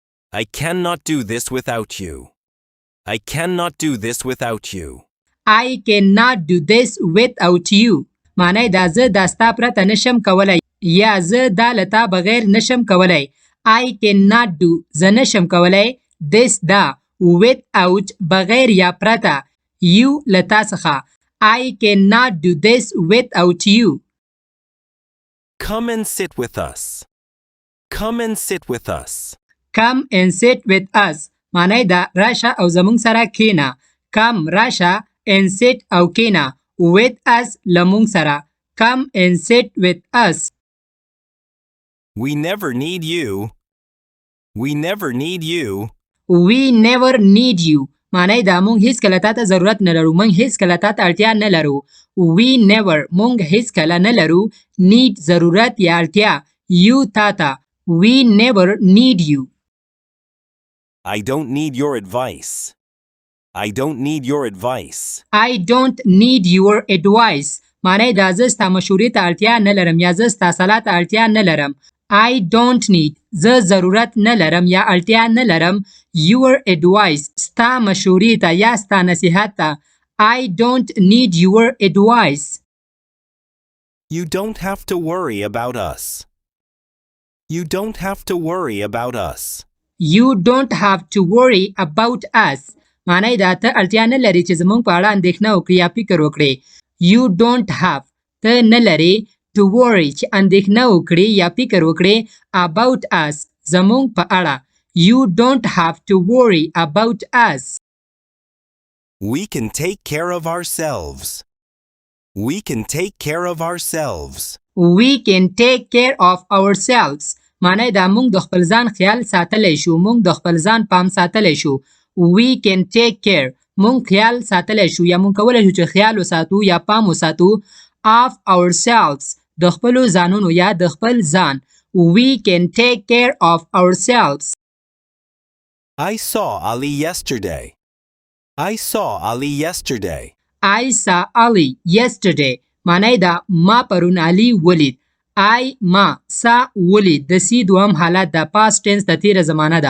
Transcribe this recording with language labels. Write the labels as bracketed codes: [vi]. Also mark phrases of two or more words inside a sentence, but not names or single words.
[en] I cannot do this without you. I cannot do this without you. I cannot do this without you. [ps] معنی دا زه دا ستا پرته نشم کولی یا زه دا لتا بغیر نشم کولی. [en] I cannot do [ps] زه نشم کولی this دا without بغیر یا پرته you لتا څخه. [en] I cannot do this without you. Come and sit with us. Come and sit with us. Come and sit with us. [ps] معنی دا راشه او زمونږ سره کینه. Come راشه [en] and sit [ps] او کینه. [en] With us [ps] لمونږ سره. [en] Come and sit with us. We never need you. We never need you. We never need you. [ps] معنی دا مونږ هیڅ کله تاته ضرورت نه لرو. مونږ هیڅ کله تاته اړتیا نه لرو. [en] We never [ps] مونږ هیڅ کله نه لرو. Need ضرورت یا اړتیا. [en] You تاته. We never need you. I don't need your advice. I don't need your advice. I don't need your advice. [ps] معنی دا زه ستا مشورې ته اړتیا نه لرم یا زه ستا صلاح ته اړتیا نه لرم. [en] I don't need [ps] زه ضرورت نه لرم یا اړتیا نه لرم [en] your advice [ps] ستا مشورې ته یا ستا نصیحت ته. [en] I don't need your advice. You don't have to worry about us. You don't have to worry about us. You don't have to worry about us. [ps] معنی دا ته اړتیا نه لري چې زمونږ په اړه اندېښنه وکړې یا فکر وکړې. [en] You don't have [ps] ته نه لري [en] to worry [ps] چې اندېښنه وکړې یا فکر وکړې [en] about us [ps] زمونږ په اړه. [en] You don't have to worry about us. We can take care of ourselves. We can take care of ourselves. We can take care of ourselves. [ps] معنی دا مونږ د خپل ځان خیال ساتلی شو. مونږ د خپل ځان پام ساتلی شو. [en] We can take care [ps] مونږ خیال ساتلی شو یا مونږ کولی شو چې خیال وساتو یا پام وساتو [en] of ourselves [ps] د خپلو ځانونو یا د خپل ځان. [en] We can take care of ourselves. I saw Ali yesterday. I saw Ali yesterday. I saw Ali yesterday. [ps] معنی دا ما پرون علي ولید. I ما سا ولید د سی دوام حالت د [en] past tense [ps] د تیره زمانه ده.